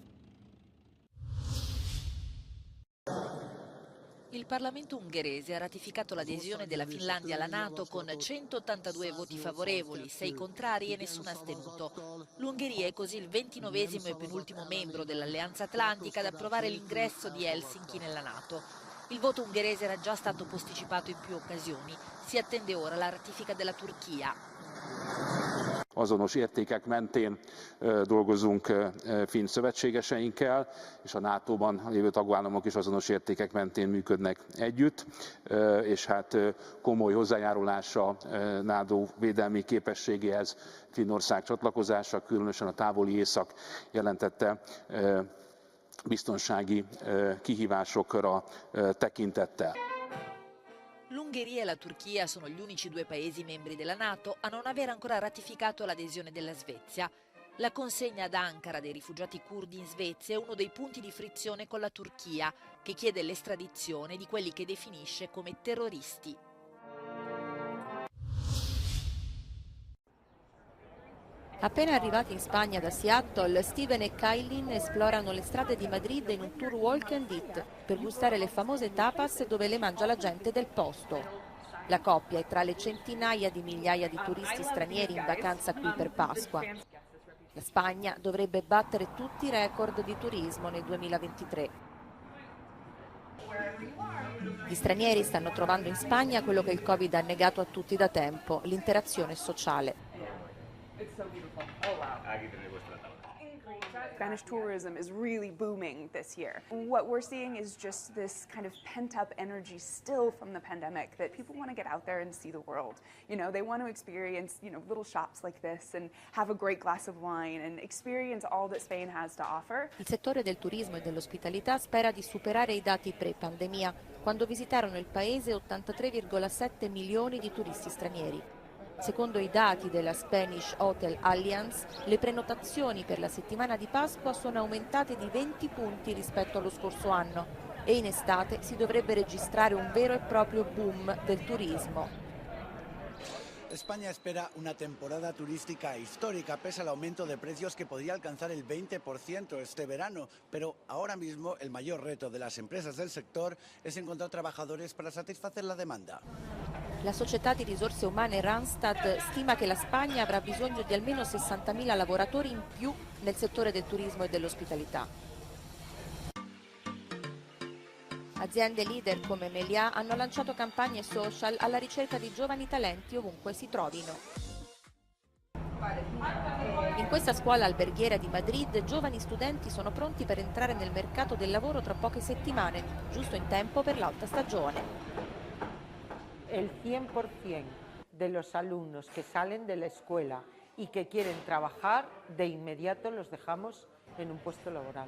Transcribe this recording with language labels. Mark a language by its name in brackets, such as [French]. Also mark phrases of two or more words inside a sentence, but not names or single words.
[Italian] Il Parlamento ungherese ha ratificato l'adesione della Finlandia alla NATO con 182 voti favorevoli, 6 contrari e nessun astenuto. L'Ungheria è così il 29esimo e penultimo membro dell'Alleanza Atlantica ad approvare l'ingresso di Helsinki nella NATO. Il voto ungherese era già stato posticipato in più occasioni. Si attende ora la ratifica della Turchia. [Hungarian] Azonos értékek mentén dolgozunk finn szövetségeseinkkel, és a NATO-ban lévő tagállamok is azonos értékek mentén működnek együtt, és hát komoly hozzájárulása NATO védelmi képességéhez Finnország csatlakozása, különösen a távoli észak jelentette biztonsági kihívásokra tekintettel. [Italian] L'Ungheria e la Turchia sono gli unici 2 paesi membri della NATO a non aver ancora ratificato l'adesione della Svezia. La consegna ad Ankara dei rifugiati curdi in Svezia è uno dei punti di frizione con la Turchia, che chiede l'estradizione di quelli che definisce come terroristi. Appena arrivati in Spagna da Seattle, Steven e Kailin esplorano le strade di Madrid in un tour [English] walk and eat [Italian] per gustare le famose tapas dove le mangia la gente del posto. La coppia è tra le centinaia di migliaia di turisti stranieri in vacanza qui per Pasqua. La Spagna dovrebbe battere tutti i record di turismo nel 2023. Gli stranieri stanno trovando in Spagna quello che il Covid ha negato a tutti da tempo, l'interazione sociale. [English] Spanish tourism is really booming this year. What we're seeing is just this kind of pent-up energy still from the pandemic that people want to get out there and see the world. You know, they want to experience, little shops like this and have a great glass of wine and experience all that Spain has to offer. [Italian] Il settore del turismo e dell'ospitalità spera di superare i dati pre-pandemia, quando visitarono il paese 83,7 milioni di turisti stranieri. Secondo i dati della Spanish Hotel Alliance, le prenotazioni per la settimana di Pasqua sono aumentate di 20 punti rispetto allo scorso anno e in estate si dovrebbe registrare un vero e proprio boom del turismo. [Spanish] España espera una temporada turística histórica pese al aumento de precios que podría alcanzar el 20% este verano, pero ahora mismo el mayor reto de las empresas del sector es encontrar trabajadores para satisfacer la demanda. [Italian] La società di risorse umane Randstad stima che la Spagna avrà bisogno di almeno 60.000 lavoratori in più nel settore del turismo e dell'ospitalità. Aziende leader come Meliá hanno lanciato campagne social alla ricerca di giovani talenti ovunque si trovino. In questa scuola alberghiera di Madrid, giovani studenti sono pronti per entrare nel mercato del lavoro tra poche settimane, giusto in tempo per l'alta stagione. [Spanish] El 100% de los alumnos que salen de la escuela y que quieren trabajar, de inmediato los dejamos in [Italian] un posto lavorale.